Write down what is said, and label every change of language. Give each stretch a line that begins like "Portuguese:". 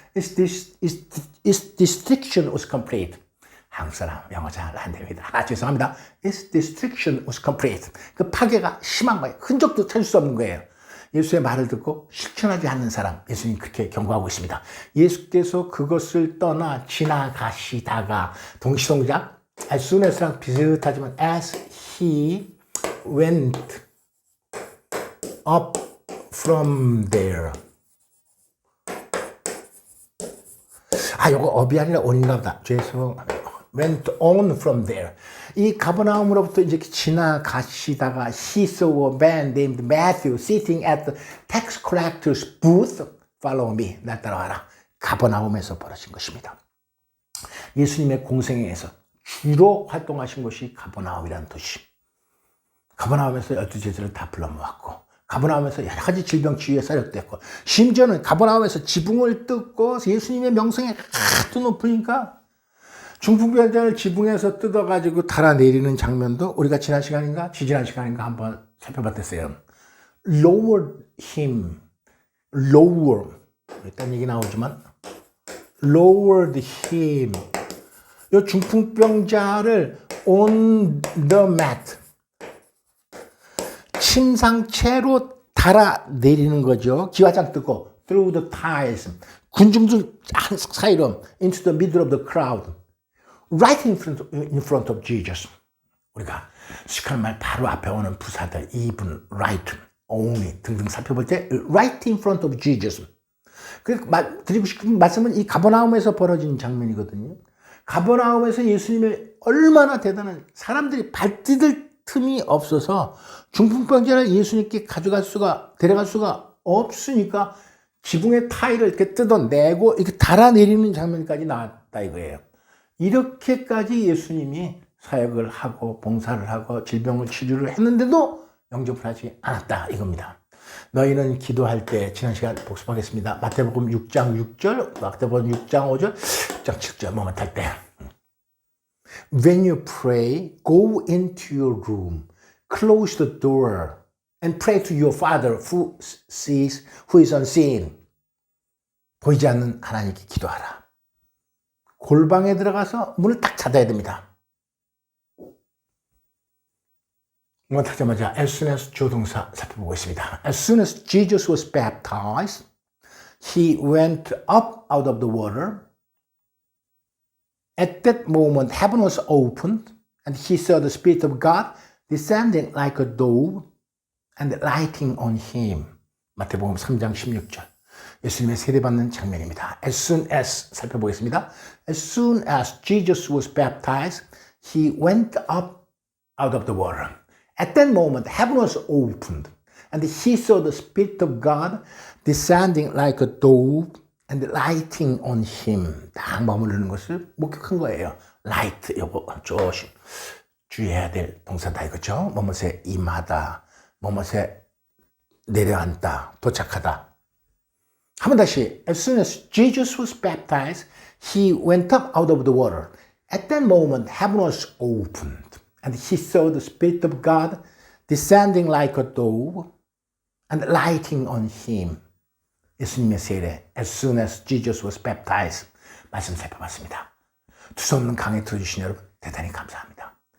English: Its destruction was complete.
Korean: 한국 사람 영어 잘 안 됩니다. 죄송합니다.
English: Its destruction was complete.
Korean: 그 파괴가 심한 거예요. 흔적도 찾을 수 없는 거예요. 예수의 말을 듣고 실천하지 않는 사람, 예수님 그렇게 경고하고 있습니다. 예수께서 그것을 떠나 지나가시다가 동시동작, as soon as랑 비슷하지만
English: as he went up from there.
Korean: 요거 업이 아니라 on인가 보다. 죄송합니다.
English: went on from there.
Korean: 이 가버나움으로부터 이제 지나가시다가
English: he saw a man named Matthew sitting at the tax collector's booth. Follow me.
Korean: 날 따라와라. 가버나움에서 벌어진 것입니다. 예수님의 공생애에서 주로 활동하신 곳이 가버나움이라는 도시. 가버나움에서 12제자를 다 불러 모았고, 가버나움에서 여러 가지 질병 치유에 사역됐고, 심지어는 가버나움에서 지붕을 뜯고 예수님의 명성이 하도 높으니까 중풍병자를 지붕에서 뜯어가지고 달아내리는 장면도 우리가 지난 시간인가 한번 살펴봤었어요.
English: Lower him, lower.
Korean: 일단 얘기 나오지만
English: lowered him.
Korean: 이 중풍병자를
English: on the mat.
Korean: 침상채로 달아내리는 거죠. 기와장 뜯고
English: through the tiles.
Korean: 군중들 사이로
English: into the middle of the crowd. Right in front of Jesus.
Korean: 우리가 시크한 말 바로 앞에 오는 부사들 even, right, only 등등 살펴볼 때
English: right in front of Jesus.
Korean: 드리고 싶은 말씀은 이 가버나움에서 벌어진 장면이거든요. 가버나움에서 예수님의 얼마나 대단한 사람들이 발디딜 틈이 없어서 중풍병자를 예수님께 데려갈 수가 없으니까 지붕의 타일을 이렇게 뜯어내고 이렇게 달아내리는 장면까지 나왔다 이거예요. 이렇게까지 예수님이 사역을 하고 봉사를 하고 질병을 치료를 했는데도 영접을 하지 않았다 이겁니다. 너희는 기도할 때 지난 시간 복습하겠습니다. 마태복음 6장 6절, 마태복음 6장 5절, 6장 7절 뭐만 탈 때.
English: When you pray, go into your room, close the door, and pray to your Father who is unseen.
Korean: 보이지 않는 하나님께 기도하라. 골방에 들어가서 문을 딱 닫아야 됩니다. 하자마자 as soon as 조동사 살펴보고 있습니다.
English: As soon as Jesus was baptized, he went up out of the water. At that moment, heaven was opened, and he saw the Spirit of God descending like a dove and lighting on him.
Korean: 마태복음 3장 16절. 예수님의 세례받는 장면입니다.
English: As soon as
Korean: 살펴보겠습니다.
English: As soon as Jesus was baptized, he went up out of the water. At that moment, heaven was opened, and he saw the Spirit of God descending like a dove and lighting on him.
Korean: 딱 머무르는 것을 목격한 거예요. light, 요거 조심 주의해야 될 동사다 이거죠. 뭐뭇에 임하다, 뭐뭇에 내려앉다, 도착하다. 한 번 다시.
English: As soon as Jesus was baptized, he went up out of the water. At that moment, heaven was opened, and he saw the Spirit of God descending like a dove and lighting on him.
Korean: 예수님의 세례,
English: as soon as Jesus was baptized.
Korean: 말씀 살펴봤습니다. 두서없는 강의 들어주신 여러분 대단히 감사합니다.